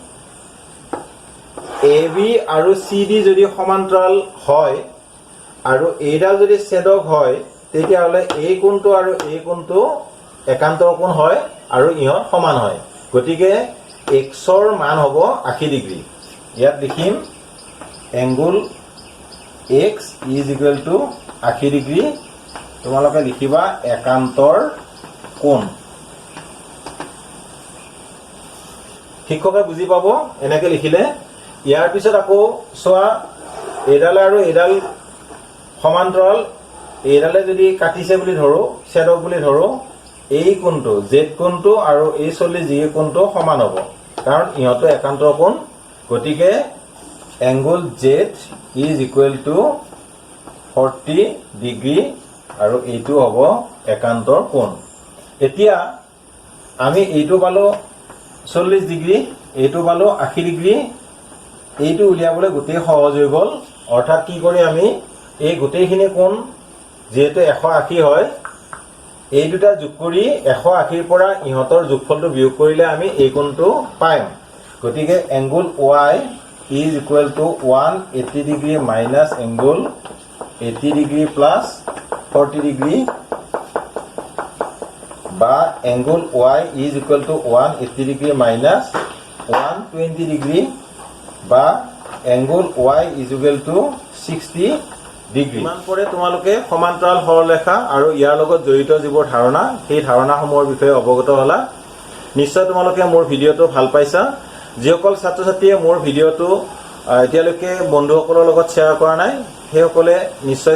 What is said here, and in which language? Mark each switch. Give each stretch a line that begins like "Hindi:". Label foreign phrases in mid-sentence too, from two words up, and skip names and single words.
Assamese: AB আৰু CD যদি সমান্তৰাল হয় আৰু এইডাল যদি ছেদক হয় তেতিয়াহলে এই কোণটো আৰু এই কোণটো একান্তৰ কোণ হয় আৰু ইহত সমান হয় গতিকে x ৰ মান হ'ব 80 ডিগ্ৰী ইয়াত লিখিম এংগল x
English: is equal to
Assamese: 80 ডিগ্ৰী তোমালোকে লিখিবা একান্তৰ কোণ শিক্ষকে বুজি পাব এনেকে লিখিলে ইয়াৰ পিছত আকৌ সোৱা এডাল আৰু এডাল সমান্তৰাল এডালে যদি কাটিছে বুলি ধৰো ছেদক বুলি ধৰো এই কোণটো z কোণটো আৰু এই 40 ডিগ্ৰী কোণটো সমান হ'ব কাৰণ ইহতো একান্তৰ কোণ গতিকে এংগল z
English: is equal to
Assamese: 40 ডিগ্ৰী আৰু এইটো হ'ব একান্তৰ কোণ এতিয়া আমি এইটো পালো 40 ডিগ্ৰী এইটো পালো 80 ডিগ্ৰী এইটো উলিয়াবলৈ গোটেই সহজ হৈ গ'ল অৰ্থাৎ কি কৰি আমি এই গোটেইখিনি কোণ যেহেতু 180 হয় এই দুটা যোগ কৰি 180 ৰ পৰা ইহতৰ যোগফলটো বিয়োগ কৰিলে আমি এই কোণটো পাম গতিকে এংগল y
English: is equal to 180 degree minus angle 80 degree plus 40 degree বা angle y is equal to 180 degree minus 120 degree বা angle y is equal to 60 ডিগ্ৰী
Assamese: মান পৰে তোমালোকে সমান্তৰাল সৰলৰেখা আৰু ইয়াৰ লগত জড়িত যিবোৰ ধাৰণা সেই ধাৰণাসমূহৰ বিষয়ে অৱগত হ'লা নিশ্চয় তোমালোকে মোৰ ভিডিঅটো ভাল পাইছা যিসকল ছাত্ৰ ছাত্ৰীয়ে মোৰ ভিডিঅটো এতিয়ালৈকে বন্ধুসকলৰ লগত শ্বেয়াৰ কৰা নাই সেইসকলে নিশ্চয়